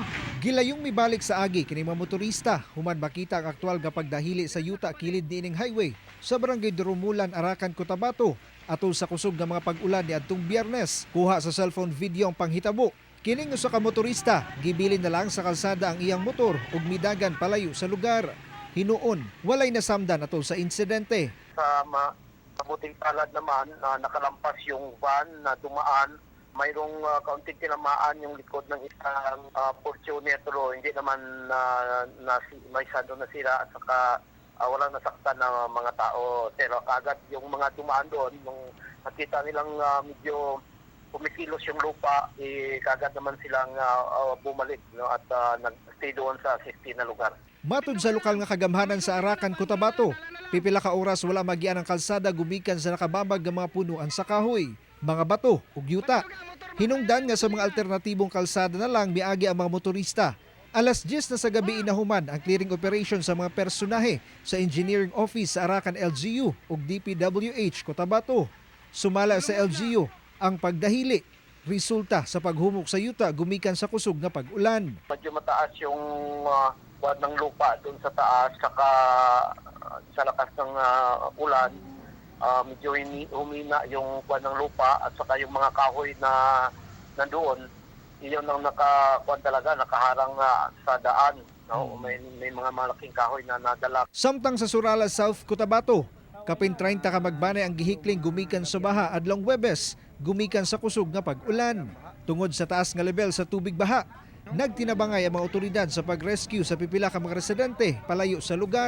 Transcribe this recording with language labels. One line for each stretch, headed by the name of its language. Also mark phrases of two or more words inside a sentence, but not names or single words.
Cebuano: Gilayong mibalik sa agi kini mga motorista human makita ang aktual nga pagdahili sa yuta kilid niining highway sa barangay Durumulan, Arakan, Cotabato atol sa kusog nga mga pag-ulan ni adtong Biyernes. Kuha sa cellphone video ang panghitabo. Kining usa ka motorista gibilin na lang sa kalsada ang iyang motor ug midagan palayo sa lugar. Hinuon walay nasamdan atol sa insidente.
Filipino: Sa mabuting palad naman nakalampas yung van na dumaan. Mayroong kaunting tinamaan yung likod ng isang Fortuner, pero hindi naman may sado na sila at saka walang nasaktan ng mga tao. Pero agad yung mga dumaan doon, nung nakita nilang medyo pumikilos yung lupa, kagad naman silang bumalik, no, at nag-stay doon sa safety na lugar.
Cebuano: Matud sa lokal nga kagamhanan sa Arakan, Cotabato, pipila ka oras wala magian ang kalsada gumikan sa nakababag nga mga punuan sa kahoy, mga bato ug yuta. Hinungdan nga sa mga alternatibong kalsada na lang miagi ang mga motorista. Alas 10 na sa gabi inahuman ang
English: clearing operation
Cebuano: sa mga personahe sa Engineering Office sa Arakan LGU ug DPWH Cotabato. Sumala sa LGU ang pagdahili resulta sa paghumok sa yuta gumikan sa kusog nga pag-ulan.
Filipino: Medyo mataas yung buwan ng lupa doon sa taas, saka sa lakas ng ulan, medyo humina yung buwan ng lupa at saka yung mga kahoy na nandoon, iyon ang nakaharang sa daan. No? May mga malaking kahoy na nadala.
Cebuano: Samtang sa Surala, South Cotabato, kapin 30 ka magbanay ang gihikling gumikan sa baha adlong Huwebes, gumikan sa kusog nga pag-ulan. Tungod sa taas nga level sa tubig baha, nagtinabangay ang mga otoridad sa pag-rescue sa pipila ka mga residente palayo sa lugar.